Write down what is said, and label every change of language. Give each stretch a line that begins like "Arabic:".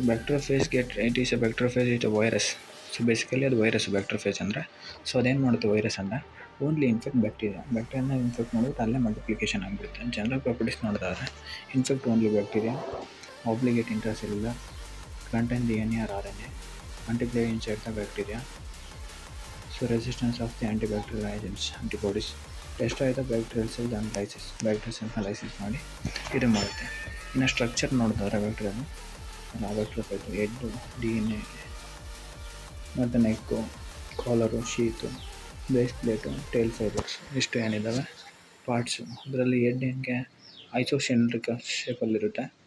English: Bacteriophage it is a bacteriophage it a virus.
Kannada: So basically ಅದು virus ಬ್ಯಾಕ್ಟೀರಿಯೋಫೇಜ್ ಅಂದರೆ. So ಅದೇನು ಮಾಡುತ್ತೆ ವೈರಸ್ ಅಂದರೆ ಓನ್ಲಿ ಇನ್ಫೆಕ್ಟ್ ಬ್ಯಾಕ್ಟೀರಿಯಾನ ಇನ್ಫೆಕ್ಟ್ ಮಾಡಿಬಿಟ್ಟು ಅಲ್ಲೇ ಮಲ್ಟಿಪ್ಲಿಕೇಶನ್ ಆಗಿಬಿಡುತ್ತೆ.
English: General properties ನೋಡಿದ್ರೆ infect only bacteria, obligate intracellular, contain DNA or RNA, multiply inside the bacteria. So resistance of the antibacterial agents, antibodies, destroy the bacterial cells and lysis.
Kannada: Bacterial cells lysis ಮಾಡಿ ಇದು ಮಾಡುತ್ತೆ. ಇನ್ನು structure ನೋಡಿದ್ರೆ ಬ್ಯಾಕ್ಟೀರಿಯಾಫೇಜ್ head, DNA ಮತ್ತು ನೆಕ್ಕು, collar, ಶೀತು, base plate, tail fibres, ಇಷ್ಟು ಏನಿದ್ದಾವೆ parts. ಅದರಲ್ಲಿ head ಹೆಂಗೆ ಐಸೋಸೆಂಟ್ರಿಕಲ್ ಶೇಪಲ್ಲಿರುತ್ತೆ.